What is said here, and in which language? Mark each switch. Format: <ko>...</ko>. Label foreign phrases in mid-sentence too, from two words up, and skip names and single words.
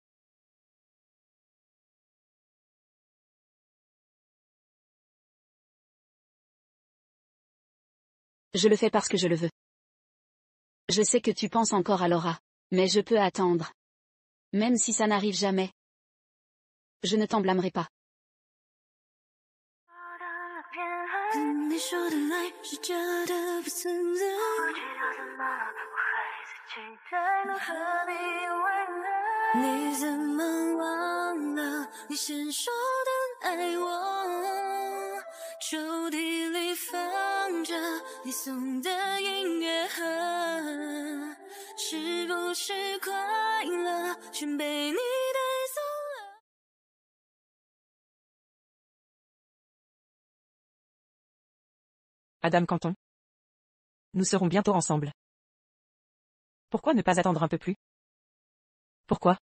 <fr>Je le fais parce que je le veux. Je sais que tu penses encore à Laura, mais je peux attendre. Même si ça n'arrive jamais. Je ne t'en blâmerai pas.</fr> <zh>你说的爱是真的不存在，我知道怎么我还是期待能和你未来。你怎么忘了你先说的爱我？抽屉里放着你送的音乐盒，是不是快乐全被你带走了？</zh> <fr>Adam Canton. Nous serons bientôt ensemble. Pourquoi ne pas attendre un peu plus? Pourquoi?</fr>